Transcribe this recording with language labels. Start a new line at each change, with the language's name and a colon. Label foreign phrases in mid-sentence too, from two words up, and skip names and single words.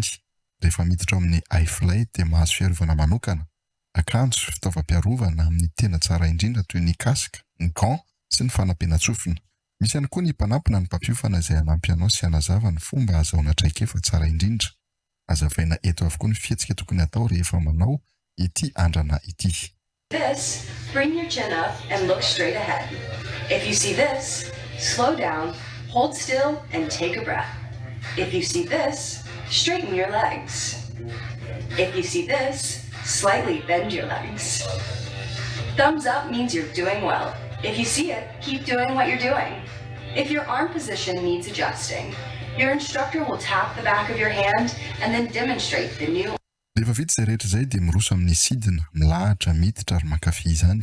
Malagasy: Rehefa miditra ao amin'ny iFly dia mahazo fiarovana manokana, akanjo, fitaovam-piarovana amin'ny tena tsara indrindra toy ny kasika, ny gants sy ny fanampiana-tsofina. Misy ihany koa ny mpanampina ny mpampiofana izay hanampy anao sy hanazava ny fomba azahoana traikefa tsara indrindra. Azavaina eto avokoa ny fihetsika tokony atao rehefa manao ity andrana ity.
English: This, bring your chin up and look straight ahead. If you see this, slow down, hold still and take a breath. If you see this, straighten your legs. If you see this, slightly bend your legs. Thumbs up means you're doing well. If you see it, keep doing what you're doing. If your arm position needs adjusting, your instructor will tap the back of your hand and then demonstrate the new.
Malagasy: Rehefa vita izay rehetra izay dia miroso amin'ny sidina, milahatra, miditra ary mankafy izany.